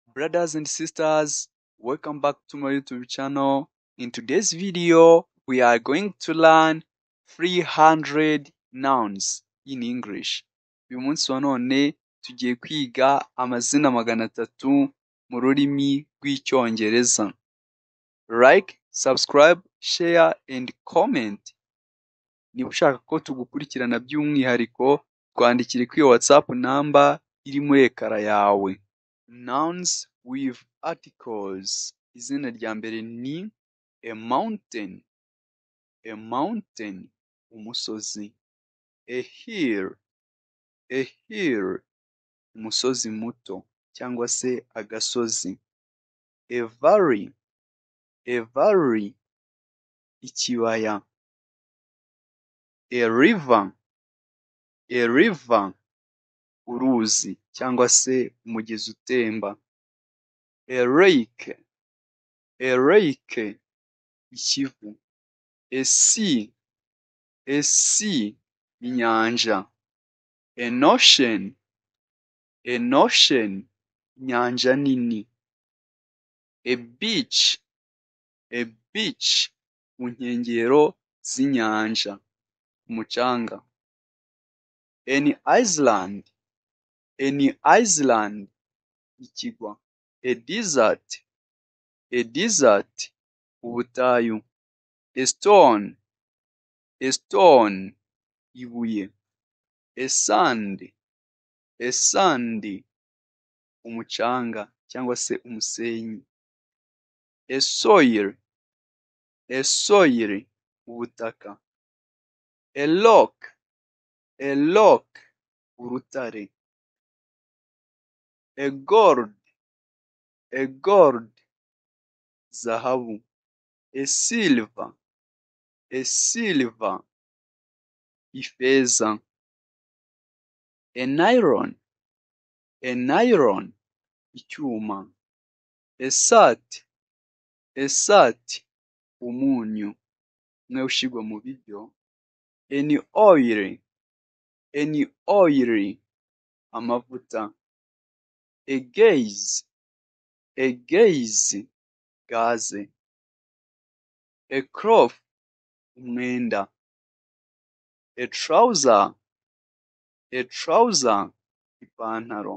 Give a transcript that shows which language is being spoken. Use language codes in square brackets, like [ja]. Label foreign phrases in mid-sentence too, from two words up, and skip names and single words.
[en] Brothers and sisters, welcome back to my YouTube channel. In today's video, we are going to learn 300 nouns in English. [rw] Uyu munsi wa none tugiye kwiga amazina 300 mu rurimi rw'icyongereza. [en] Like, subscribe, share and comment. [rw] Niba ushaka ko tugukurikirana by'umwihariko, twandikire kuri WhatsApp number iri muri ekara yawe. [en] Nouns with articles. [rw] Izina rya mbere ni [en] a mountain, [rw] umusozi. [en] A hill, [rw] umusozi muto cyangwa se agasozi. [en] A valley, ikibaya. A river, [rw] uruzi cyangwa se umugezi utemba. [en] A lake, ikivu. A sea, inyanja. An ocean, [rw] inyanja nini. [en] A beach, [rw] ku nkengero z'inyanja, umucanga. [en] An island, ikigwa. A desert, ubutayu. A stone, ibuye. A sand, [rw] umucanga cyangwa se umusenyi. [en] A soil, ubutaka. A rock, urutare. A gold, zahabu. A silver, ifeza. An iron, icyuma. A salt, [rw] umunyu umwe ushyirwa mu biryo. [en] An oil, amavuta. A gaze, gaze. A cloth, umwenda. A trouser, ipantaro.